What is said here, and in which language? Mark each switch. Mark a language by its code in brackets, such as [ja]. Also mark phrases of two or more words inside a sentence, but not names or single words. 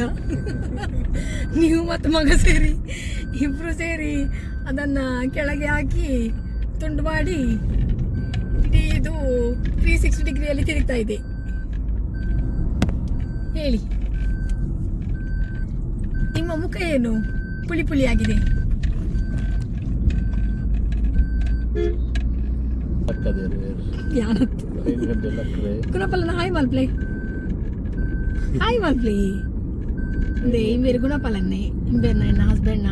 [kn] ನೀವು ಮತ್ತು ಮಗ ಸೇರಿ ಇಬ್ರು ಸೇರಿ ಅದನ್ನ ಕೆಳಗೆ ಹಾಕಿ ತುಂಡು ಮಾಡಿ ಇಡೀ ಇದು 360 ಡಿಗ್ರಿಯಲ್ಲಿ ತಿರುಗ್ತಾ ಇದೆ. ಹೇಳಿ, ನಿಮ್ಮ ಮುಖ ಏನು ಪುಳಿ ಪುಳಿ ಆಗಿದೆ? [tcy] ಗುಣಪಾಲನ ಹಾಯ್ ಮಲ್ಪ್ಲೆ ಅಂದೆ ಇಂಬೇರು ಗುಣಪಾಲನ್ನೇ ಇಂಬೇರ್ನ ಎನ್ನ ಹಸ್ಬೆಂಡ್ನ